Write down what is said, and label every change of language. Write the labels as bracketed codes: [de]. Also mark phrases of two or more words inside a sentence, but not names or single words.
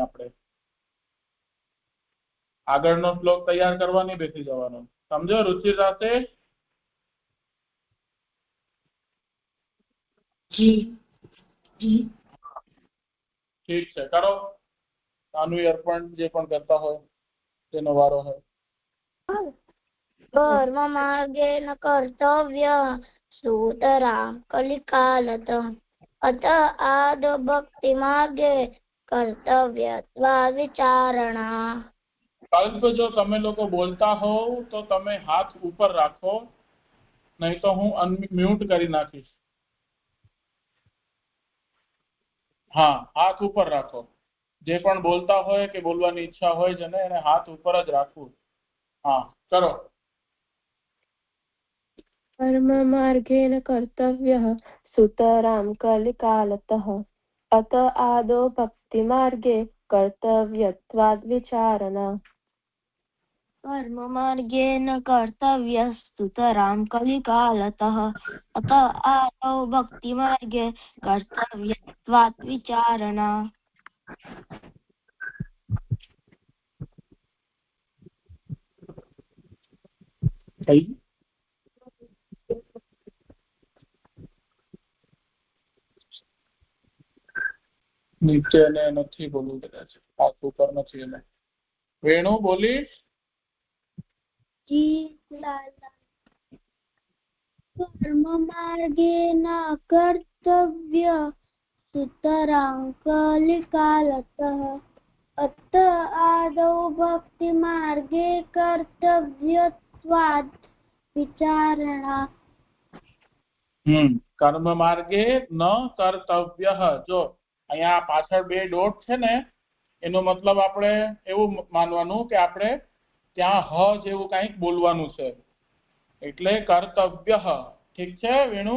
[gu] આપણે આગળનો શ્લોક તૈયાર કરવાની બેસી જવાનો. સમજો રુચિ સાથે? ઠીક છે, કરો. આનું અર્પણ જે પણ કરતા હોય તેનો વારો હોય. [sa] कर्म मार्गे न कर्तव्य सूतरां कलिकालतः अत आदौ भक्ति मार्गे कर्तव्यत्वाद् विचारणा. [gu] કલ્પ જો તમે લોકો બોલતા હોવ તો તમે હાથ ઉપર રાખો, નહીં તો હું અનમ્યુટ કરી નાખીશ. હા, હાથ ઉપર રાખો. જે પણ બોલતા હોય કે બોલવાની ઈચ્છા હોય જેને એને હાથ ઉપર જ રાખવું. હા, કરો. [sa] कर्म मार्गेण कर्तव्यः सुतरां कलिकालतः अत आदौ भक्ति मार्गे कर्तव्यत्वाद् विचारणा. कर्म मार्गे न कर्तव्य सूतरां कलिकालतः अत आदौ भक्ति मार्गे कर्तव्यत्वाद् विचारणा. [gu] નીચે ને નથી બોલવું કદાચ. હાથ ઉપર નથી એને. વેણુ બોલીશ? [sa] कर्म मार्गे न कर्तव्य सूतरां कलिकालतः अत आदौ भक्ति मार्गे कर्तव्यत्वाद् विचारणा. [gu] કર્મ માર્ગે ન કર્તવ્ય. જો અહીંયા પાછળ બે ડોટ છે ને એનો મતલબ આપણે એવું માનવાનું કે આપણે ત્યાં હ જેવું કંઈક બોલવાનું છે એટલે કર્તવ્ય. ઠીક છે વેણુ?